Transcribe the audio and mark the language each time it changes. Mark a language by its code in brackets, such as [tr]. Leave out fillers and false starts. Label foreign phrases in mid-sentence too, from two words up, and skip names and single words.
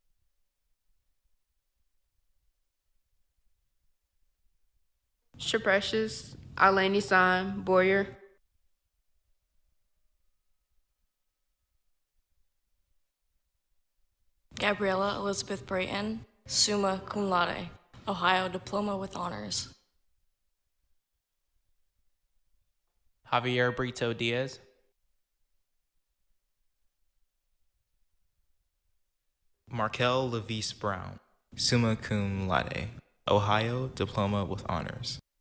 [en] Shaprecious Alani San Boyer. Gabriella Elizabeth Brayton, [la] summa cum laude, [en] Ohio Diploma with Honors. Javier Brito Diaz. Markel Levis Brown, [la] summa cum laude, [en] Ohio Diploma with Honors.